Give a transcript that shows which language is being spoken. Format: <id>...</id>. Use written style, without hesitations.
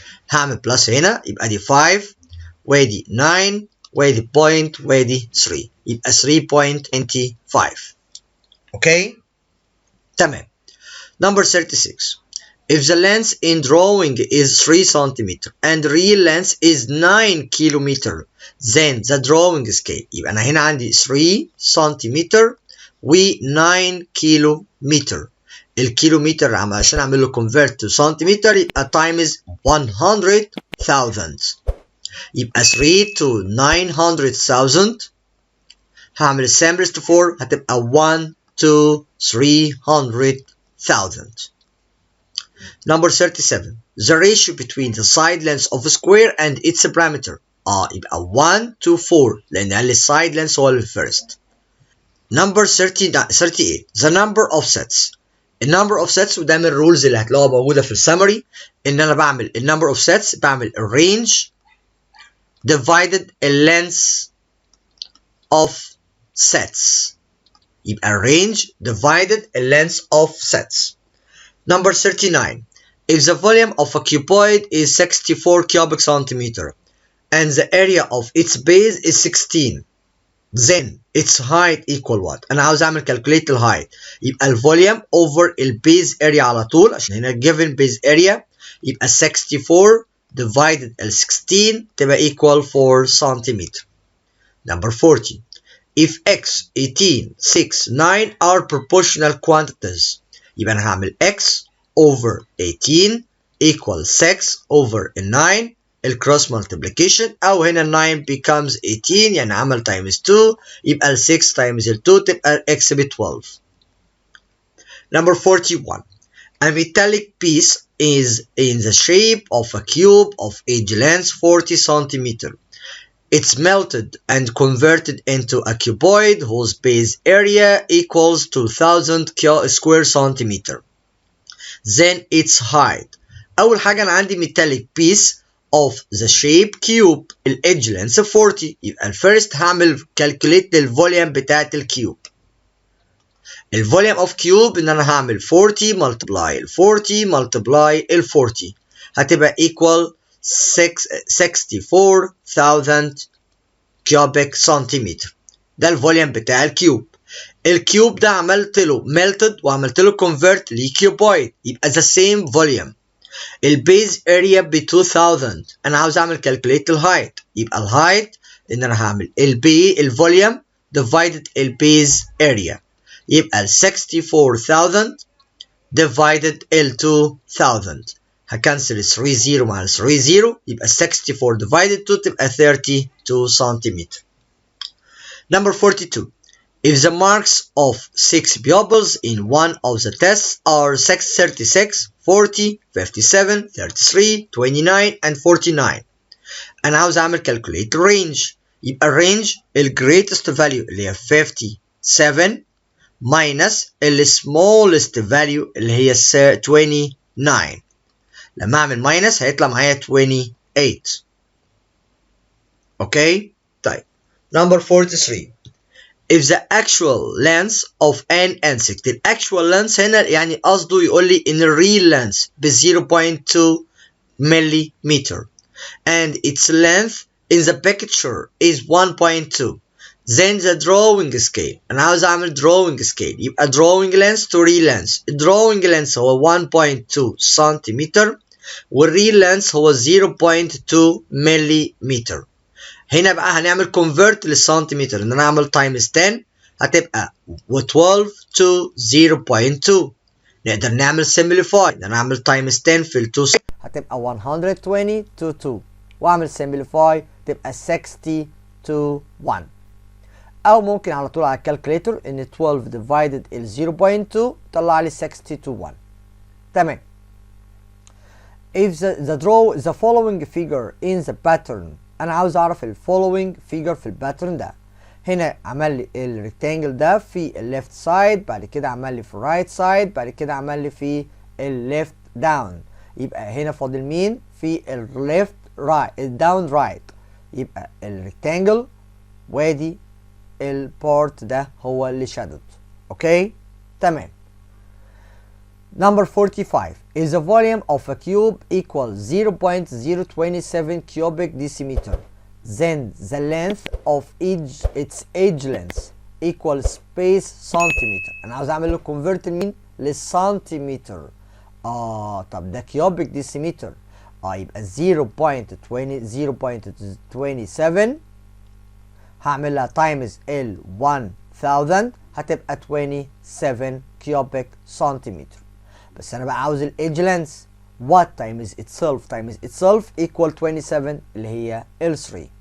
<ar>هعمل بلس هنا يبقى دي 5 وادي 9 وادي بوينت وادي 3 يبقى 3.25. اوكي تمام.</ar> <en>Number 36. If the length in drawing is 3 cm and real length is 9 km then the drawing scale.</en> <ar>يبقى انا هنا عندي 3 cm و 9 كيلومتر. الكيلومتر عشان اعمل له convert to سنتيمتر يبقى times 100,000 يبقى 3 to 900,000. هعمل السامبلز to 4 هتبقى 1 to 300,000.</ar> <en>Number 37. The ratio between the side lengths of a square and its parameter.</en> <ar>يبقى 1 to 4 لان قال لي السايد لينث هو الفيرست.</ar> <en>Number 38. The number of sets.</en> <ar>النمبر اوف سيتس وده من الرولز اللي هتلاقوها موجوده في السمري ان انا بعمل النمبر اوف سيتس بعمل الرينج divided اللينث اوف سيتس يبقى الرينج divided اللينث اوف سيتس.</ar> <en>Number 39. If the volume of a cuboid is 64 cubic centimeter and the area of its base is 16 then its height equal what؟</en> <ar>انا عاوز اعمل calculate الهايت يبقى الفوليوم over البيز اريا على طول عشان هنا</ar> <en>given base area يبقى 64 divided ال 16 تبقى equal 4 centimeter. Number 40. If x 18 6 9 are proportional quantities</en> <ar>يبقى انا هعمل x over 18 equal 6 over 9 الكروس مالتيبليكيشن او هنا 9 becomes 18 يعني عمل times 2 يبقى ال 6 times ال 2 تبقى ال x ب 12.</ar> <en>Number 41. A metallic piece is in the shape of a cube of edge length 40 cm. It's melted and converted into a cuboid whose base area equals 2000 square centimeter. Then its height.</en> <ar>أول حاجة أنا عندي</ar> <en>metallic piece of the shape cube</en> <ar>الإدج length 40 يبقى الفيرست هعمل calculate للفوليوم بتاعت الكيوب. الفوليوم of cube إن أنا هعمل 40 multiply ال 40 multiply ال 40 هتبقى equal 64,000 cubic centimeter. ده الفوليوم بتاع الكيوب. الكيوب ده عملت له melted وعملت له convert لكيوبويد يبقى the same volume. البيز اريا ب 2000 انا عاوز اعمل calculate الهايت يبقى الهايت ان انا هعمل الفوليوم divided البيز اريا يبقى ال 64,000 divided ال 2000 هكنسل 3 0 مع 3 0 يبقى 64 divided 2 تبقى 32 سنتيمتر.</ar> <en>Number 42. If the marks of 6 pupils in one of the tests are 36, 40, 57, 33, 29 and 49.</en> <ar>أنا عاوز أعمل calculate range. يبقى الرينج ال greatest value اللي هي 57 minus ال smallest value اللي هي 29. لما أعمل minus هيطلع معايا 28. أوكي؟ طيب.</ar> <en>Number 43. If the actual length of an insect, the actual length</en> <ar>هنا يعني قصده يقول لي إن</ar> <en>ال real length ب 0.2 millimeter and its length in the picture is 1.2, then the drawing scale.</en> <ar>أنا عاوز أعمل drawing scale يبقى drawing length to real length. drawing length هو 1.2 سنتيمتر والreal length هو 0.2 millimeter. هنا بقى هنعمل convert للسنتيمتر ان انا اعمل times 10 هتبقى 12 to 0.2. نقدر نعمل simplify ان انا اعمل times 10 في ال 2 هتبقى 120 to 2 واعمل simplify تبقى 60 to 1. او ممكن على طول على الكالكوليتر ان 12 divided ال 0.2 طلع لي 60 to 1. تمام.</ar> <en>If the following figure in the pattern</en> <ar>انا عاوز اعرف ال</ar> <en>following figure في الباترن ده.</en> <ar>هنا عمل لي الريكتانجل ده في الليفت سايد، بعد كده عمل لي في الرايت سايد، بعد كده عمل لي في الليفت داون. يبقى هنا فاضل مين؟ في الليفت رايت الداون رايت. يبقى الريكتانجل وادي البارت ده هو اللي شادد. اوكي؟ تمام.</ar> <en>Number 45. Is the volume of a cube equal 0.027 cubic decimeter, then the length of its edge length equal space centimeter.</en> <ar>أنا عاوز أعمل له convert لمين؟ للسنتيمتر. طب ده cubic decimeter. يبقى 0.27 هعمل لها times ال 1000 هتبقى 27 cubic centimeter. بس انا بقى عاوز الايدج لينث.</ar> <en>what times itself equal 27</en> <ar>اللي هي</ar> <en>L3.</en>